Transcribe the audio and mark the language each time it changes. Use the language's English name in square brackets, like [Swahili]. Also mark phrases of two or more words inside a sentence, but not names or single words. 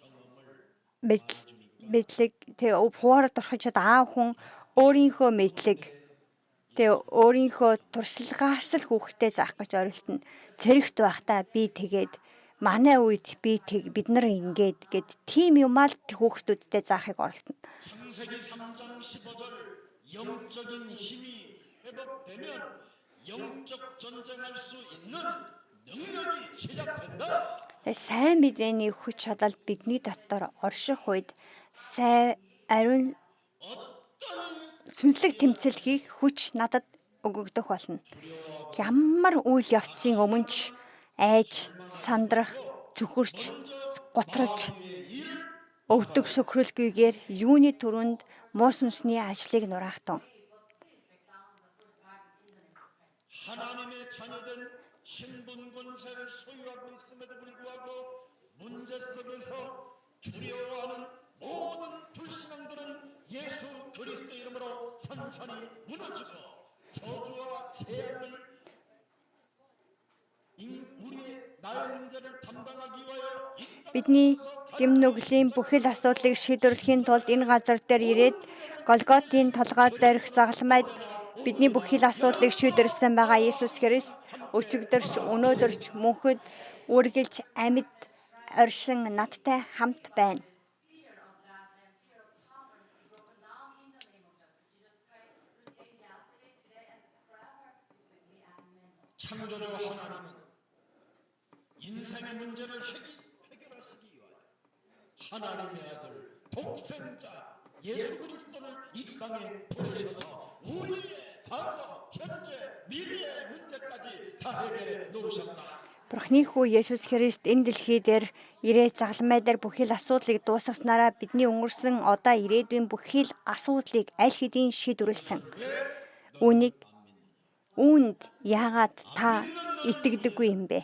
[Mongolian] мэдлэг хуваард орхичод аав хүн өөрийнхөө мэдлэг өөрийнхөө туршлагаас л хүүхдээ заах гэж оролдоно. Цэрэгт байхдаа би тэгээд манай үед бид нар ингээд гэд тийм юмаа л тэр хүүхдүүдтэй заахыг оролдоно. [Korean] 창세기 3장 15절 영적인 힘이 회복되면 영적 전쟁할 수 있는 능력이 시작된다. [Mongolian] Сайн мэдээний хүч чадал бидний дотор орших үед сайн ариун сүнслэг тэмцэл хийх хүч надад өгөгдөх болно. Ямар үйл явцын өмнө ч айж, сандрах, зүхэрч, готролж, өвдөг сөхрөлгүйгээр юуны түрүүнд муу сүнсний ажлыг нураахтун. [Korean] 하나님의 자녀된 신분 권세를 소유하고 있음에도 불구하고 문제 속에서 두려워하는 모든 불신앙들은 예수 그리스도 이름으로 산산이 무너지고 저주와 재앙을 우리의 나의 문제를 담당하기 위하여 [Mongolian] Бидний гэм нүглийн бүхэл асуудлыг шийдвэрлэхийн тулд энэ газар дээр ирээд Голготын толгой дээрх загалмайд бидний бүхэл асуудлыг шийдвэрлсэн байгаа Иесус Христ өчигдөрч, өнөөдөрч, мөнхөд үргэлж амьд оршин надтай хамт байна. [Korean] 창조주 하나님은 인생의 문제를 해결하시기 위하여 하나님의 아들 독생자 예수 그리스도를 이 땅에 보내셔서 우리의 과거, 현재, 미래의 문제까지 다 해결해 놓으셨다. [Mongolian] Бурхны хүү Есүс Христ энэ дэлхий дээр ирээд загалмай дээр бүхэл асуудлыг дуусгаснараа бидний өнгөрсөн одоо ирээдүйн бүхэл асуудлыг аль хэдийн шийдвэрлсэн. Үүнд яагаад та итгэдэггүй юм бэ?